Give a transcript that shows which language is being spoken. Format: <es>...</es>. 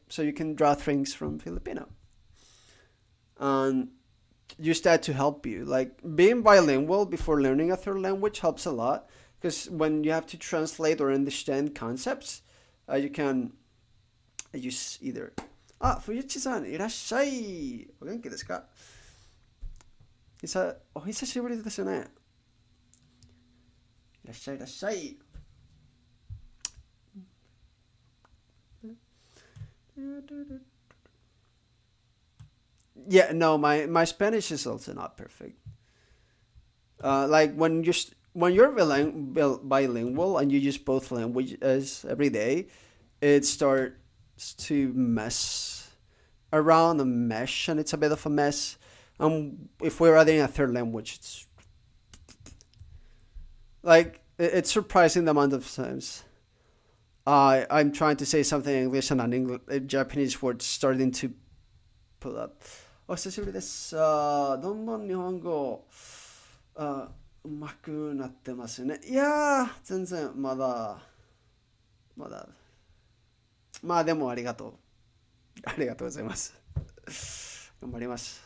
<en>So you can draw things from Filipino. And use that to help you. Like being bilingual before learning a third language helps a lot because when you have to translate or understand concepts, you can use either.</en> <ja>Ah, Fuyuchi-san, いらっしゃい。お元気ですか？お久しぶりですよね。いらっしゃいいらっしゃい。</ja> <en>Yeah, no, my Spanish is also not perfect. Like when you're bilingual and you use both languages every day, it starts to mess around and mesh, and it's a bit of a mess. If we're adding a third language, it's like it's surprising the amount of times I'm trying to say something in English and a Japanese word starting to pull up.</en> <ja>お久しぶりです。どんどん日本語うまくなってますよね。いやー、全然まだ。まあでもありがとう。ありがとうございます。頑張ります。</ja>